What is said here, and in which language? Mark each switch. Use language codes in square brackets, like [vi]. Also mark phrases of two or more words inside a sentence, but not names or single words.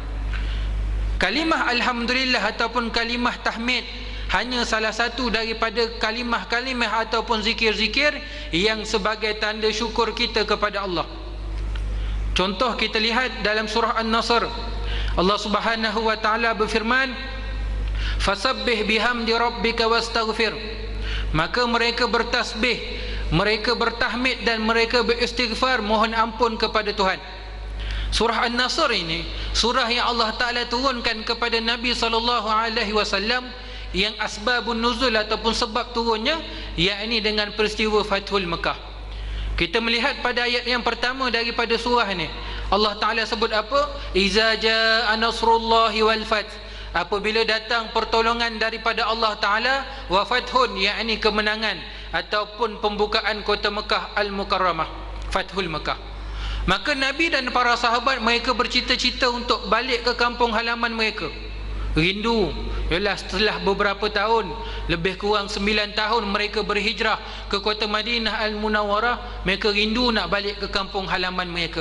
[ms] Kalimah Alhamdulillah ataupun kalimah tahmid hanya salah satu daripada kalimah-kalimah ataupun zikir-zikir yang sebagai tanda syukur kita kepada Allah. Contoh kita lihat dalam surah An-Nasr, Allah [ar] سبحانه وتعالى [ms] berfirman, [ar] فسبح بحمد ربك واستغفر. [ms] Maka mereka bertasbih, mereka bertahmid dan mereka beristighfar, mohon ampun kepada Tuhan. Surah An-Nasr ini surah yang Allah Ta'ala turunkan kepada Nabi SAW, yang [ar] أسباب النزول [ms] ataupun sebab turunnya yakni dengan peristiwa Fathul Mekah. Kita melihat pada ayat yang pertama daripada surah ni, Allah Ta'ala sebut apa? [ar] إذا جاء نصر الله والفتح, [ms] apabila datang pertolongan daripada Allah Ta'ala, [ar] وفتح [ms] yakni kemenangan ataupun pembukaan kota Mekah Al-Mukarramah, Fathul Mekah. Maka Nabi dan para sahabat mereka bercita-cita untuk balik ke kampung halaman mereka. Rindu. Yalah, setelah beberapa tahun, lebih kurang 9 tahun mereka berhijrah ke kota Madinah Al-Munawwarah, mereka rindu nak balik ke kampung halaman mereka.